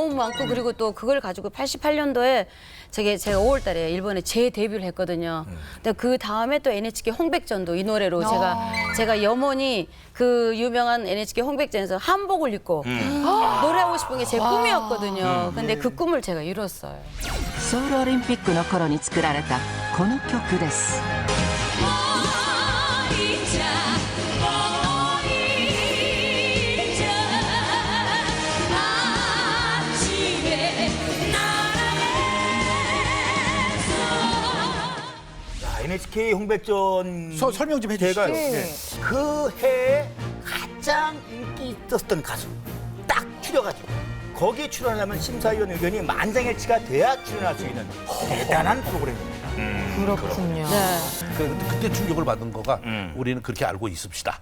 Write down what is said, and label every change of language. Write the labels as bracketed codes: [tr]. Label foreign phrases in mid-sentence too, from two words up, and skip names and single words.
[ko] 너무 많고 그리고 또 그걸 가지고 88년도에 제가 5월 달에 일본에 재데뷔를 했거든요. 근데 그 다음에 또 NHK 홍백전도 이 노래로 제가 염원이 그 유명한 NHK 홍백전에서 한복을 입고 노래하고 싶은 게 제 꿈이었거든요. 근데 그 꿈을 제가 이뤘어요. [ja] ソウルオリンピックの頃に作られたこの曲です [ko] NHK 홍백전 설명 좀 해주시죠. 제가 그 해에 가장 인기 있었던 가수 딱 추려가지고 거기에 출연하려면 심사위원 의견이 만장일치가 돼야 출연할 수 있는 대단한 프로그램입니다. 그렇군요. 네. 그때 충격을 받은 거가 우리는 그렇게 알고 있읍시다.